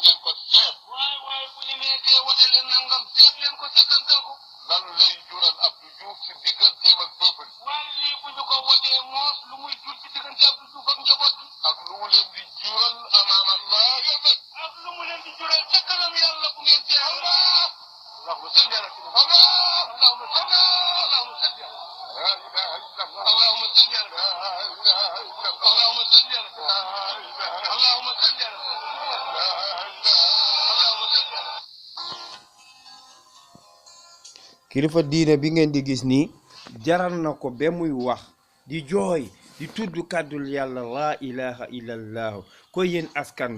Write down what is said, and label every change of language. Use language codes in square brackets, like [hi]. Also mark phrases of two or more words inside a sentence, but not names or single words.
[wo] ngeen ko seet waaye bu ñu nekkee wote leen nangam seet leen ko seetantal ko lan lay jural Abdou Diouf ci digganteem ak peuple waaye lii bu ñu ko wotee moos lu muy jur ci diggante Abdou Diouf ak njaboot gi ak lu mu leen di jural amaam Allah ak lu mu leen di jural ca kanam yàlla bu ngeen tee [ar] اللهم صل على اللهم صل اللهم صل لا إله إلا الله اللهم صل على اللهم صل على اللهم صل على [wo] kilifa diine bi ngeen di gis nii jaral na ko ba muy wax di jooy di tudd kàddul yàlla [ar] لا إله إلا الله [wo] ko yéen askan